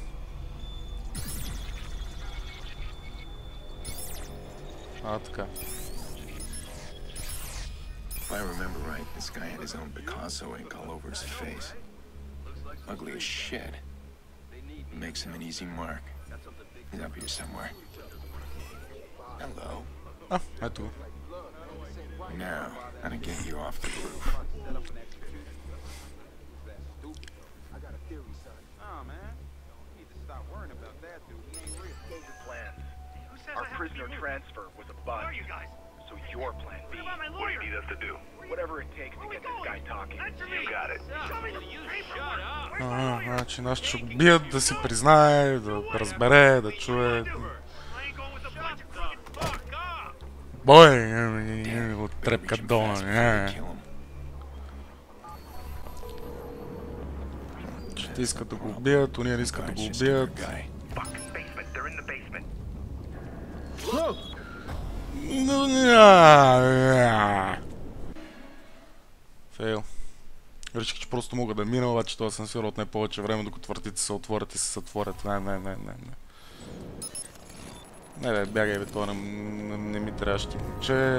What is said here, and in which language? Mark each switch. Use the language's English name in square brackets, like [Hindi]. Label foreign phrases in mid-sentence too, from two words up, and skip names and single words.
[Bulgarian] Така. [English] If I remember right, this guy had his own Picasso ink all over his face. Ugly as shit. Makes him an easy mark. He's up here somewhere. Hello. [Bulgarian] Ето. [English] Now, how to get you off the roof. Our prisoner transfer was a bust. Where are you guys? So your plan B. What about my What do lawyer? you need us to do? Whatever it takes to Where get we this guy going? talking. Answer me. You got it. Show me the paperwork. Where's my [Bulgarian] Ага, [English] lawyer? [Bulgarian] значи нашите ще го бият, да си признае, да разбере, да чуе. [English] I ain't going with the bunch of crooked fuck up. [Bulgarian] Бой! От [English] Better [Bulgarian] трепка [English] reach him [Bulgarian] долу. [English] fast before we kill him. [Bulgarian] Че те искат да го убият, уния не искат да го [English] Guy's just a good [Bulgarian] убият. [English] guy. Fuck, basement. They're in the basement. [Bulgarian] Фейл. Реших, че просто мога да мина, обаче това асансьор отне повече време, докато вратите се отворят и се затворят. Не. Не бе, бягай бе, това не ми трябваше ти момче.